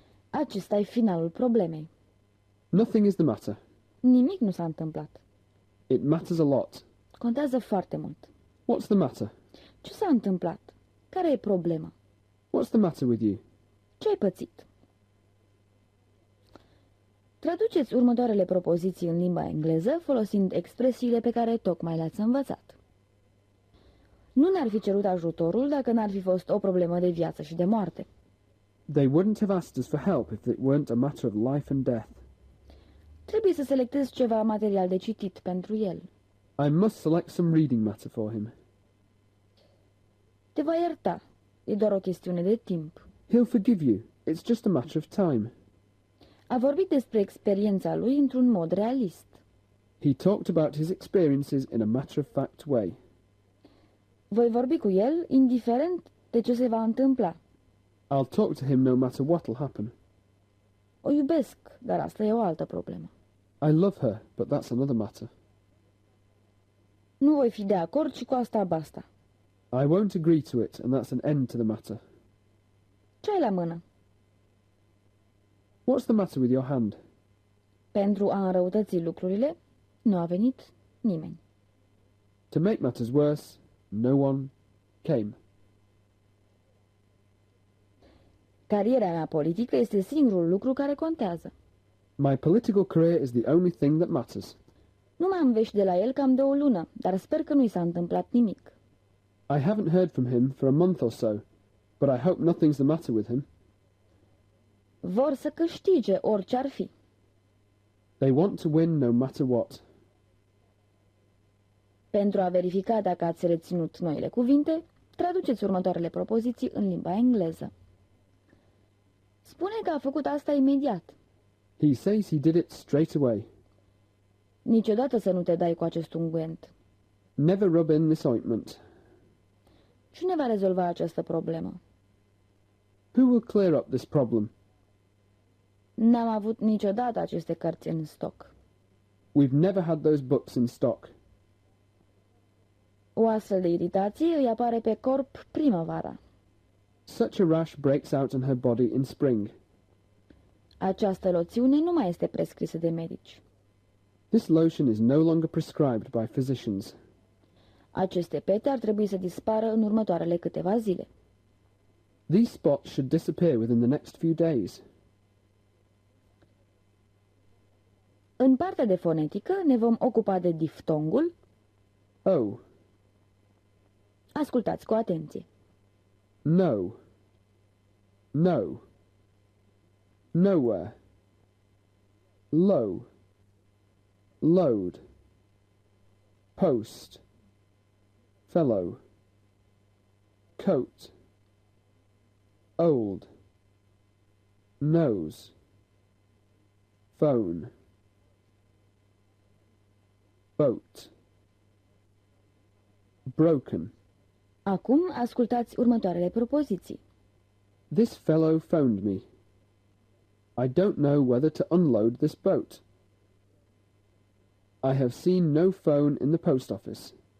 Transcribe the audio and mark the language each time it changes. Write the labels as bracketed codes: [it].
[ro] Acesta e finalul problemei. [en] Nothing is the matter. [ro] Nimic nu s-a întâmplat. [en] It matters a lot. [ro] Contează foarte mult. [en] What's the matter? [ro] Ce s-a întâmplat? Care e problema? [en] What's the matter with you? [ro] Ce ai pățit? Traduceți următoarele propoziții în limba engleză folosind expresiile pe care tocmai le-ați învățat. Nu ne-ar fi cerut ajutorul dacă n-ar fi fost o problemă de viață și de moarte. [en] They wouldn't have asked us for help if it weren't a matter of life and death. [ro] Trebuie să selectez ceva material de citit pentru el. [en] I must select some reading matter for him. [ro] Te va ierta. E doar o chestiune de timp. [en] He'll forgive you. It's just a matter of time. [ro] A vorbit despre experiența lui într-un mod realist. [en] He talked about his experiences in a matter-of-fact way. [ro] Voi vorbi cu el indiferent de ce se va întâmpla. [en] I'll talk to him no matter what'll happen. [ro] O iubesc, dar asta e o altă problemă. [en] I love her, but that's another matter. [ro] Nu voi fi de acord și cu asta basta. [en] I won't agree to it, and that's an end to the matter. [ro] Ce ai la mână? [en] What's the matter with your hand? [ro] Pentru a înrăutăți lucrurile, nu a venit nimeni. [en] To make matters worse, no one came. [ro] Cariera mea politică este singurul lucru care contează. [en] My political career is the only thing that matters. [ro] Nu m-am vești de la el cam de o lună, dar sper că nu i s-a întâmplat nimic. [en] I haven't heard from him for a month or so, but I hope nothing's the matter with him. [ro] Vor să câștige orice ar fi. [en] They want to win no matter what. [ro] Pentru a verifica dacă ați reținut noile cuvinte, traduceți următoarele propoziții în limba engleză. Spune că a făcut asta imediat. [en] He says he did it straight away. [ro] Niciodată să nu te dai cu acest ungüent. [en] Never rub in this ointment. [ro] Cine va rezolva această problemă? [en] Who will clear up this problem? [ro] N-am avut niciodată aceste cărți în stoc. [en] We've never had those books in stock. [ro] O astfel de iritație îi apare pe corp primăvara. [en] Such a rash breaks out on her body in spring. [ro] Această loțiune nu mai este prescrisă de medici. [en] This lotion is no longer prescribed by physicians. [ro] Aceste pete ar trebui să dispară în următoarele câteva zile. [en] These spots should disappear within the next few days. [ro] În partea de fonetică ne vom ocupa de diftongul. Oh. Ascultați cu atenție. [en] No. No. Nowhere. Low. Load. Post. Fellow. Coat. Old. Nose. phone, boat, broken. [ro] Acum ascultați următoarele propoziții. [en] This fellow phoned me. I don't know whether to unload this boat. I have seen no phone in the post office.